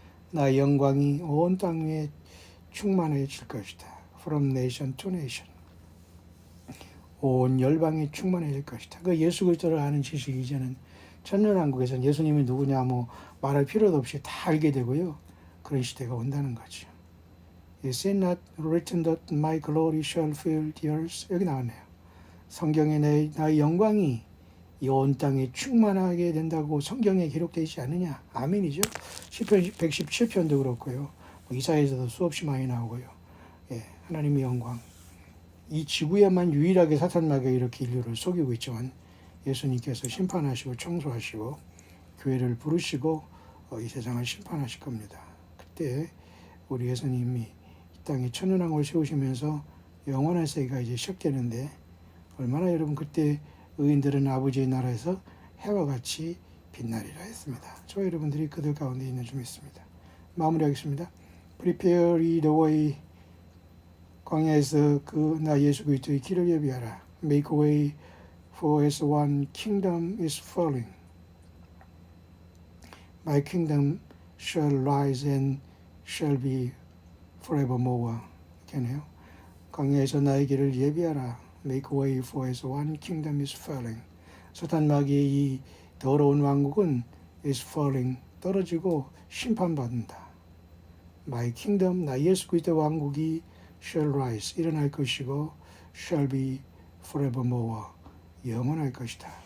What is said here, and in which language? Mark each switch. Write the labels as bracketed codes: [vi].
[ko] 나의 영광이 온 땅 위에 충만해질 것이다. [en] From nation to nation. [ko] 온 열방이 충만해질 것이다. 그 예수 그리스도를 아는 지식이 이제는 천년왕국에서는 예수님이 누구냐 뭐 말할 필요도 없이 다 알게 되고요. 그런 시대가 온다는 거죠. [en] Is it not written that my glory shall fill the earth? [ko] 여기 나왔네요. 성경에 나의 영광이 이 온 땅에 충만하게 된다고 성경에 기록되어 있지 않느냐? 아멘이죠. 시편 117편도 그렇고요. 이사야에서도 수없이 많이 나오고요. 하나님의 영광. 이 지구에만 유일하게 사탄마귀가 이렇게 인류를 속이고 있지만 예수님께서 심판하시고 청소하시고 교회를 부르시고 이 세상을 심판하실 겁니다. 그때 우리 예수님이 이 땅에 천년왕국을 세우시면서 영원한 세계가 이제 시작되는데 얼마나 여러분 그때 의인들은 아버지의 나라에서 해와 같이 빛나리라 했습니다. 저 여러분들이 그들 가운데 있는 줄 믿습니다. 마무리하겠습니다. [en] Prepare the way. [ko] 광야에서 나 예수 그리스도의 길을 예비하라. [en] Make way for as one kingdom is falling. My kingdom shall rise and shall be forevermore. [ko] 이렇게네요. 광야에서 나의 길을 예비하라. [en] Make way for as one kingdom is falling. [ko] 사탄 마귀의 이 더러운 왕국은 [en] is falling, [ko] 떨어지고 심판받는다. [en] My kingdom, [ko] 나 예수 그리스도의 왕국이 [en] shall rise, [ko] 일어날 것이고 [en] shall be forevermore, [ko] 영원할 것이다.